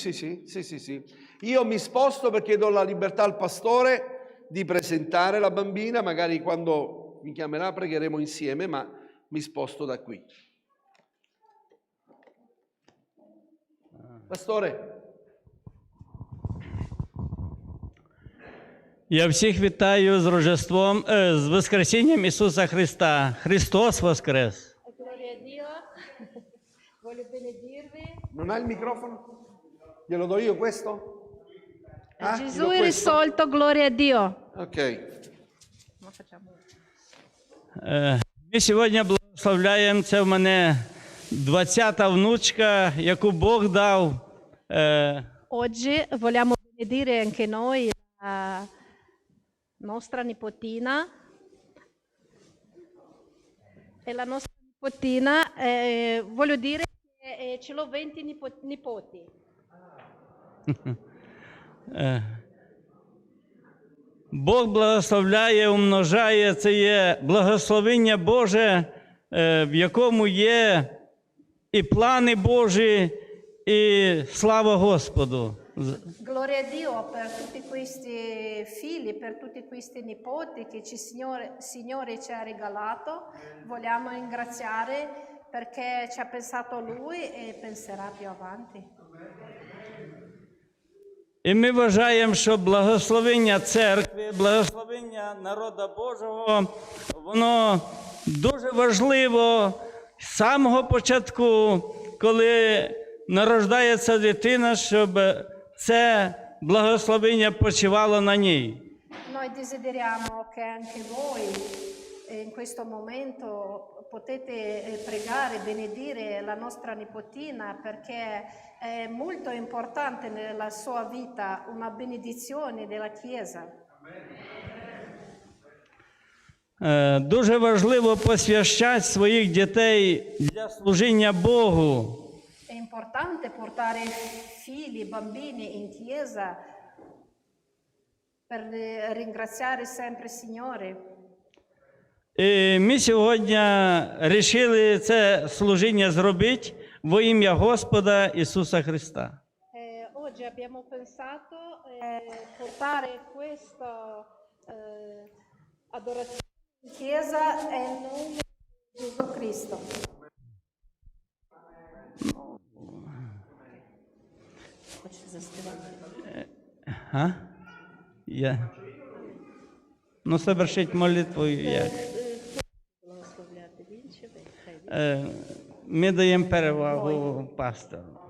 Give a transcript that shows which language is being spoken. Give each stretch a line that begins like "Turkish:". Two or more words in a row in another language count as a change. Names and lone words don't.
Italian: Io mi sposto perché do la libertà al pastore di presentare la bambina, magari quando mi chiamerà pregheremo insieme, ma mi sposto da qui. Pastore.
Ukrainian: Я всіх вітаю з Рождеством, з Воскресінням Ісуса Христа. Христос Воскрес!
Italian: Gloria a Dio. Voglio benedirvi. Non ha il microfono? Glielo do io questo? Gesù è risolto, gloria a Dio. Ok.
Ukrainian: Ми сьогодні благословляємо, це в мене 20-та внучка, яку Бог дав.
Italian: Oggi vogliamo benedire anche noi la nostra nipotina. E la nostra nipotina, voglio dire che ce l'ho 20 nipoti.
Ukrainian: Бог благословляє, умножає, це є благословення Боже, в якому є і плани Божі, і слава Господу.
Italian: Gloria a Dio per tutti questi figli, per tutti questi nipoti che Signore ci ha regalato. Vogliamo ringraziare perché ci ha pensato Lui e penserà più avanti.
Ukrainian: І ми вважаємо, що благословення церкви, благословення народу Божого, воно дуже важливо з самого початку, коли народжується дитина, щоб це благословення почивало на ній.
Italian: Noi desideriamo che anche voi in questo momento potete pregare, benedire la nostra nipotina, perché è molto importante nella sua vita una benedizione della Chiesa.
Ukrainian: Дуже важливо посвящати своїх дітей для служіння Богу.
Italian: È importante portare figli, bambini in chiesa per ringraziare sempre il Signore.
Ukrainian: І ми сьогодні вирішили це служіння зробити во ім'я Господа Ісуса Христа.
Italian: Oggi abbiamo pensato portare questa adorazione in chiesa nel nome di Gesù Cristo.
Ukrainian: Ну, совершить молитву як? Ми даємо перевагу пастору.